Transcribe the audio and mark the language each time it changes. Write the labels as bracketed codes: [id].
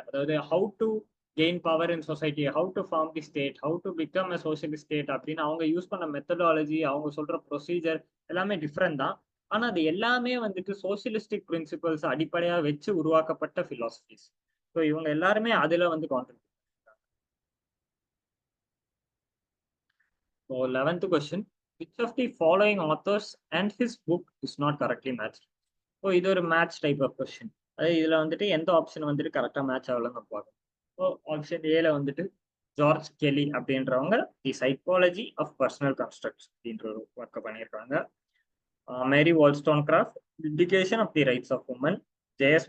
[ta] அதாவது [en] how to gain power in society, how to form the state, how to become a socialist state [ta] அப்படின்னு அவங்க use பண்ண methodology, அவங்க சொல்ற procedure எல்லாமே டிஃப்ரெண்ட் தான். ஆனா அது எல்லாமே சோசியலிஸ்டிக் பிரின்சிபல்ஸ் அடிப்படையா வச்சு உருவாக்கப்பட்ட பிலாசபிஸ். ஸோ இவங்க எல்லாருமே அதுல contribute. So 11th question, [en] which of the following authors and his book is not correctly matched? [ta] So இது ஒரு மேட்ச் டைப் ஆஃப் கொஸ்டின். அதாவது இதுல எந்த ஆப்ஷன் கரெக்டா மேட்ச் ஆகலன்னு பார்க்கணும். ஸோ ஆப்ஷன் ஏல ஜார்ஜ் கெலி அப்படின்றவங்க தி சைக்காலஜி ஆஃப் பர்சனல் கன்ஸ்ட்ரக்ட்ஸ் அப்படின்ற ஒரு ஒர்க்கை பண்ணியிருக்காங்க. [en] Mary Wollstonecraft, Vindication of the Rights of Women, J.S.